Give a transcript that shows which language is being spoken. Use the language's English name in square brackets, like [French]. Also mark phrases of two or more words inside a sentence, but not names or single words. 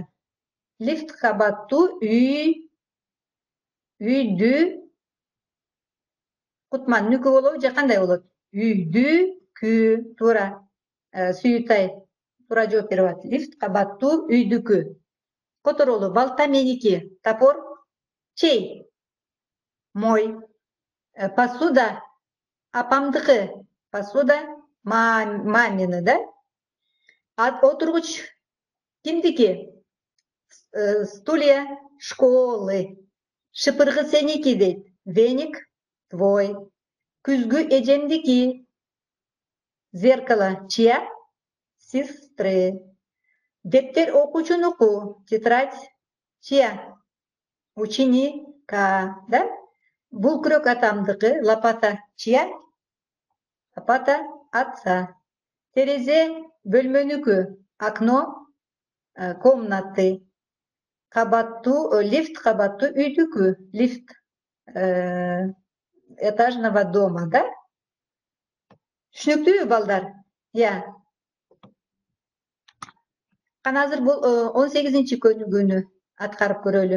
[Kyrgyz] Лифт кабаттуу үйдү Кутман нүкү болобу же кандай болот? Үйдүкү. Туура. Сүйүтай туура жооп берип атат. Лифт кабаттуу үйдүкү. Которолу балта меники. [Russian] Топор чей? Мой. [Kyrgyz] Посуда апамдыкы. [Russian] Посуда мамины, [Kyrgyz] да? Отургуч кимдики? [Russian] Стулья школы. [Kyrgyz] Шыпыргы сеники дейт. [Russian] Веник твой. [Kyrgyz] Күзгү эжемдики. [Russian] Зеркало чья? [Kyrgyz] Сестры. Дептер окуучунуку. [Russian] Тетрадь чья? Ученика, да? [Kyrgyz] Бул күрөк атамдыкы. [Russian] Лопата чья? Лопата отца. [Kyrgyz] Терезе бөлмөнүкү. [Russian] Окно комнаты. [Kyrgyz] Лифт кабаттуу үйдүкү. [Russian] Лифт этажного дома, да? [Kyrgyz] Түшүнүктүүбү балдар? Кана азыр бул 18 көнүгүүнү аткарып көрөлү.